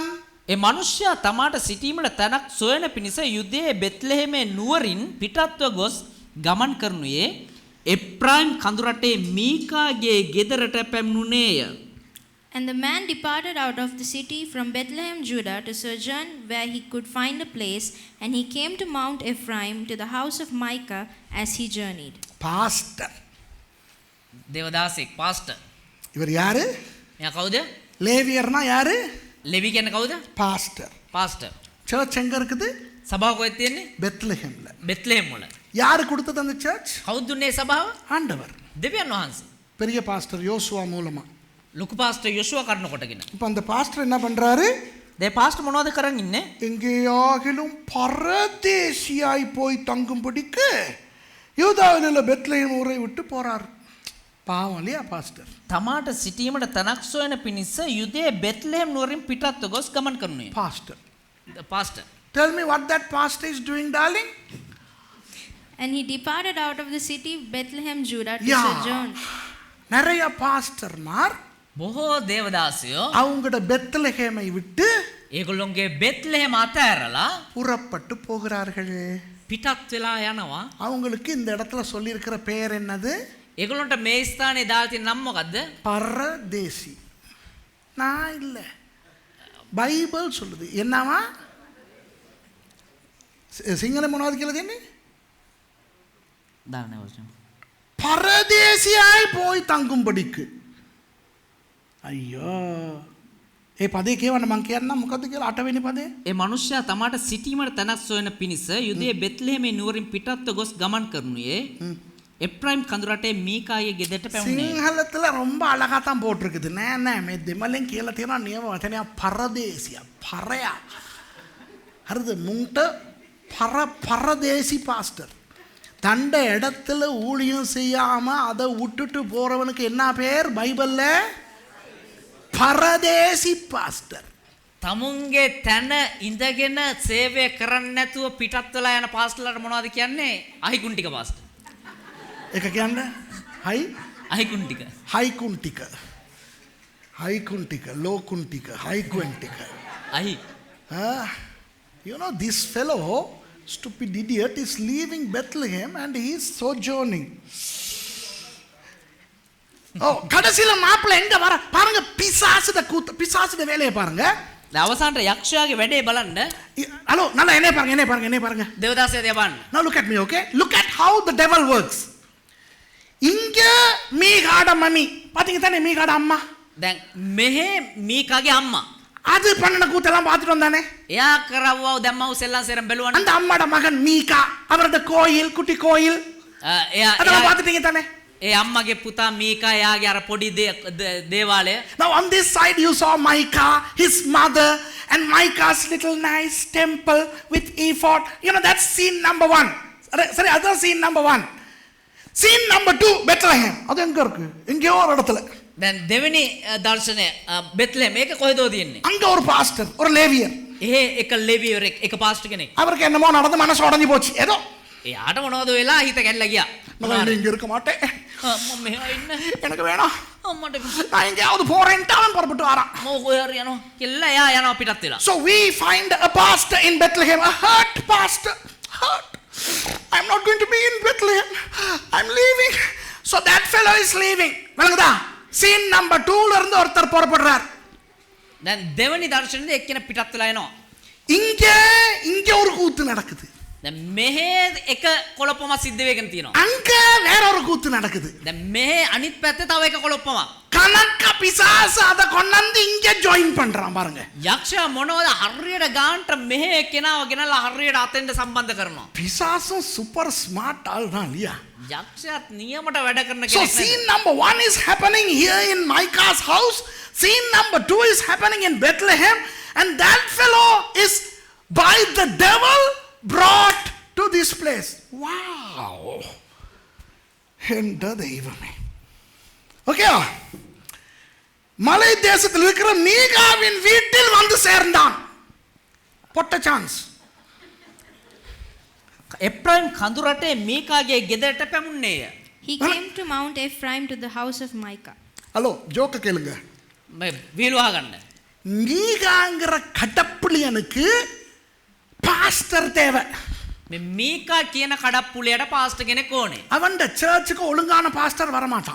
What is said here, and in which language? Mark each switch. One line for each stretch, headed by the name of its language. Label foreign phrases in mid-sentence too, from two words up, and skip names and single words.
Sinhala: ඒ මනුෂ්‍යයා තමාට සිටීමට තැනක් සොයන පිණිස යුදයේ බෙත්ලෙහෙමේ නුවරින් පිටත්ව ගොස් ගමන් කරනුයේ එප්‍රයිම් කඳුරටේ මීකාගේ ගෙදරට පැමිණුණේය.
English: And the man departed out of the city from Bethlehem, Judah, to sojourn where he could find a place, and he came to Mount Ephraim, to the house of Micah, as he journeyed.
Tamil: பாஸ்டர்.
Sinhala: දේවදාසෙක් පාස්ටර්.
Tamil: இவர் யாரு?
Sinhala: එයා කවුද?
Tamil: லேவியர்னா யாரு?
Sinhala: ලෙවි කියන්නේ කවුද?
Tamil: பாஸ்டர்.
Sinhala: පාස්ටර්.
Tamil: சர்ச் எங்க இருக்குது?
Sinhala: සභාව කොහෙද තියෙන්නේ?
Tamil: பெத்லகேம்ல.
Sinhala: බෙත්ලෙහෙම් වල.
Tamil: யாரு கொடுத்தது அந்த சர்ச்?
Sinhala: කවුද දුන්නේ සභාව?
Tamil: ஆண்டவர்.
Sinhala: දෙවියන් වහන්සේ.
Tamil: பெரிய பாஸ்டர் யோசுவா மூலமா.
Sinhala: ලොකු පාස්ටර් යොෂුවා කරන කොටගෙන.
Tamil: இப்போ அந்த பாஸ்டர் என்ன பண்றாரு?
Sinhala: දැන් පාස්ටර් මොනවද කරන් ඉන්නේ?
Tamil: எங்கேயாகிலும் பரதேசியாய் போய் தங்கும்படிக்கு யூதாவில் உள்ள பெத்லகேம் ஊரை விட்டு போறார். பாவம் இல்லையா பாஸ்டர்?
Sinhala: තමාට සිටීමට තනක් සොයන පිණිස යුදයේ බෙත්ලෙහෙම් නුවරින් පිටත්ව ගොස් ගමන් කරනුයේ.
Tamil: பாஸ்டர்.
Sinhala: පාස්ටර්.
English: Tell me what that pastor is doing, darling. And he departed out of the city of Bethlehem, Judah, to Yeah. sojourn.
Tamil: நிறைய பாஸ்டர்மார்
Sinhala: බොහෝ දේවදාසයෝ
Tamil: அவங்களோட பெத்லகேமை விட்டு
Sinhala: ඒගොල්ලොන්ගේ බෙත්ලෙහෙම අතෑරලා
Tamil: புறப்பட்டு போகிறார்கள்.
Sinhala: පිටත් වෙලා යනවා.
Tamil: அவங்களுக்கு இந்த இடத்துல சொல்லியிருக்கிற பெயர் என்னது?
Sinhala: ඒගොල්ලන්ට මේ ස්ථානයේ දාලා තියෙන නම මොකද්ද?
Tamil: பரதேசி. நான் இல்லை, பைபிள் சொல்லுது. என்னவா?
Sinhala: சிங்களம் මොනවද කියලා දෙන්නේ? දාන්නේ වචන.
Tamil: பரதேசியாய் போய் தங்கும்படிக்கு.
Sinhala: අයියෝ. ඒ පදේ කියවන්න මං කියන්නම් මොකද්ද කියලා 8 වෙනි පදේ. ඒ මනුෂ්‍යයා තමාට සිටීමට තැනක් සොයන පිණිස යුදයේ බෙත්ලෙහෙමේ නුවරින් පිටත්ව ගොස් ගමන් කරනුයේ එප්‍රයිම් කඳුරටේ මීකාගේ ගෙදරට පැමිණේ.
Tamil: සිංහලத்துல ரொம்ப அழகா தான் போட்டிருக்குது.
Sinhala: නෑ මේ දෙමළෙන් කියලා තියෙනවා නියම වචනයක් පරදේසියා. පරයා. හරිද? මුන්ට
Tamil: பரதேசி பாஸ்டர். தண்ட இடத்துல ஊழியம் செய்யாம அதை விட்டுட்டு போறவனுக்கு என்ன பேர் பைபிள்ல? பரதேசி பாஸ்டர்.
Sinhala: තමුන්ගේ තැන ඉඳගෙන සේවය කරන්නේ නැතුව පිටත් වෙලා යන පාස්ටර්ලාට මොනවද කියන්නේ? අහිකුන්ටික පාස්ටර්. ඒක කියන්නේ හයි අහිකුන්ටික. හයිකුන්ටික. හයිකුන්ටික, ලෝකුන්ටික, හයිකුන්ටික. අහි.
English: You know, this fellow, stupid idiot, is leaving Bethlehem and he is sojourning.
Tamil: கடைசியில மாப்பிள்ளை எங்க வர பாருங்க, பிசாசுட வேலையை பாருங்க.
Sinhala: දැන් අවසානට යක්ෂයාගේ වැඩේ බලන්න
Tamil: ஹலோ நல்லா என்ன பாருங்க
Sinhala: දේවදාසයා දිහා බලන්න.
English: now look at me, okay? Look at how the devil works.
Tamil: இங்க மீகாட மம்மி பாத்தீங்க தானே, மீகாட அம்மா.
Sinhala: දැන් මෙහෙ මීකාගේ අම්මා
Tamil: அது பண்ணன கூத்தெல்லாம் பார்த்துட்டு வந்தானே.
Sinhala: එයා කරවව දැම්මව සෙල්ලම් සෙරම් බැලුවනේ.
Tamil: அந்த அம்மாட மகன் மீகா, அவரது கோயில், குட்டி கோயில், அதெல்லாம் பார்த்துட்டீங்க தானே.
Sinhala: ඒ අම්මගේ පුතා මීකා එයාගේ අර පොඩි දේවාලය.
English: Now on this side you saw Micah, his mother, and Micah's little nice temple with ephod. You know, that's scene number 1. Sorry, that's scene number 1. Scene number 2, Bethlehem.
Tamil: அது எங்க இருக்கு? எங்கேயோ ஒரு இடத்துல.
Sinhala: දැන් දෙවෙනි දර්ශනය බෙත්ලෙහෙම්. මේක කොහෙද තියෙන්නේ?
Tamil: அங்க ஒரு பாஸ்டர், ஒரு லேவியர்.
Sinhala: එහෙ එක ලෙවියරෙක්, එක පාස්ටර් කෙනෙක්.
Tamil: அவருக்கு என்னமோ நடந்து மனசு உடைஞ்சு போச்சு. ஏதோ
Sinhala: එයාට මොනවද වෙලා හිත කැඩලා ගියා.
Tamil: நான் இங்க இருக்க மாட்டேன்,
Sinhala: මම මෙහෙ ඉන්න
Tamil: எனக்கு வேணாம்,
Sinhala: අම්මට
Tamil: நான் எங்கேயாவது போறேன்ட்டு அவன் புறப்பட்டு வரான்.
Sinhala: මොකෝ හරි යනවා කියලා එයා යනවා පිටත් වෙලා.
English: So we find a pastor in Bethlehem, a hurt pastor. Hurt. I'm not going to be in Bethlehem. I'm leaving. So that fellow is leaving.
Tamil: விளங்குதா?
English: Scene number 2
Tamil: ல இருந்து ஒருத்தர் புறப்படுறார்.
Sinhala: දැන් දෙවෙනි දර්ශනයේ එක්කෙනෙක් පිටත් වෙලා එනවා.
Tamil: இங்க ஒரு கூத்து நடக்குது.
Sinhala: දැන් මෙහෙ එක කොළපොමක් සිද්ධ වෙගෙන තියෙනවා.
Tamil: அங்க வேற ஒரு கூத்து நடக்குது.
Sinhala: දැන් මෙහෙ අනිත් පැත්තේ තව එක කොළපොමක්.
Tamil: கணக்க பிசாசு அத கொண்டாந்து இங்க ஜாயின் பண்றான் பாருங்க.
Sinhala: යක්ෂයා මොනවද හරියට ගාන්ට මෙහෙ කෙනාව ගෙනලා හරියට අතෙන්ට සම්බන්ධ කරනවා.
Tamil: பிசாசும்
English: super smart
Tamil: ஆள் தான் இல்லையா?
Sinhala: යක්ෂයාත් නියමට වැඩ කරන
English: So
Sinhala: කෙනෙක්.
English: scene number 1 is happening here in Micah's house. Scene number 2 is happening in Bethlehem, and that fellow is by the devil brought to this place. Wow. Enter the evil. Okay.
Tamil: மலை தேசத்தில் இருக்கிற மீகாவின் வீட்டில் வந்து சேர்ந்தான். பொட்ட சான்ஸ்.
Sinhala: එප්‍රයිම් කඳුරටේ මීකාගේ ගෙදරට පැමුණේය.
English: He came to Mount Ephraim to the house of Micah.
Tamil: ஹலோ ஜோக்க கேளுங்க.
Sinhala: මේ වීලුවා ගන්න.
Tamil: மீகாங்கிற கடப்புளியனுக்கு பாஸ்டர் தேவை.
Sinhala: මේ මීකා කියන කඩප්පුලියට පාස්ටර් කෙනෙක් ඕනේ.
Tamil: அவன் சர்ச்சுக்கு ஒழுங்கான பாஸ்டர் வர மாட்டான்.